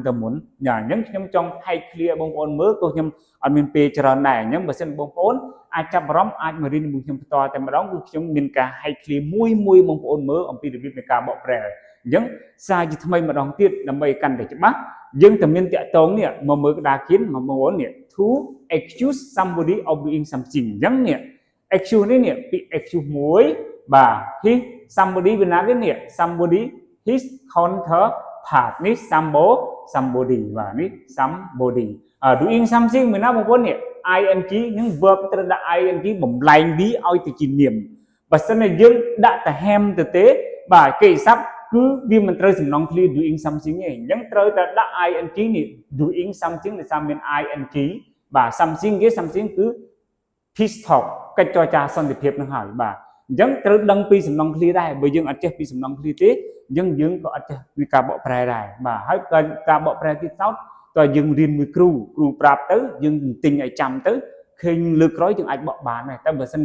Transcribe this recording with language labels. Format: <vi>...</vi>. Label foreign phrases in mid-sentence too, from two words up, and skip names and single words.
<km>ទៅមុនអញ្ចឹងខ្ញុំចង់ហែកឃ្លាបងប្អូនមើលក៏ខ្ញុំអត់មានពេលច្រើនដែរអញ្ចឹងបើសិនបងប្អូនអាចចាប់អារម្មណ៍អាចមករៀនជាមួយខ្ញុំបន្តតែម្ដងគឺខ្ញុំមានការហែកឃ្លាមួយបងប្អូនមើលអំពីរបៀបនៃការបកប្រែអញ្ចឹងសារជាថ្មីម្ដងទៀតដើម្បីកាន់តែច្បាស់យើងតែមានតាក់ទងនេះមកមើលក្តារខៀនមកបងប្អូននេះ</km> <en>to accuse somebody of doing something</en> <km>អញ្ចឹងនេះ accuse នេះពី accuse មួយបាទ</km> <en>his somebody</en> <km>វាណានេះ</km> <en>somebody his counterpart</en> <km>នេះ somebody បាទនេះ</km> <en>somebody doing something</en> <km>មានណាបងប្អូននេះ ing នឹង verb ត្រូវដាក់ ing បំលែងវាឲ្យទៅជានាមបើសិនតែយើងដាក់តែ ham ទៅទេបាទគេស័ព្ទគឺវាមិនត្រូវសំណងឃ្លា</km> <en>doing something</en> <km>ទេអញ្ចឹងត្រូវតែដាក់ ing នេះ</km> <en>doing something</en> <km>ដែលសាមាន ing បាទ something គេ something គឺ</km> <en>peace talk</en> <km>កិច្ចចរចាសន្តិភាពនឹងហើយបាទអញ្ចឹងត្រូវដឹងពីសំណងឃ្លាដែរបើយើងអត់ចេះពីសំណងឃ្លាទេអញ្ចឹងយើងក៏អត់ចេះពីការបកប្រែដែរបាទហើយការបកប្រែទៀតសោតតតើយើងរៀនមួយគ្រូប្រាប់ទៅយើងទិញឲ្យចាំទៅឃើញលើកក្រោយយើងអាចបកបានដែរតែបើសិន</km>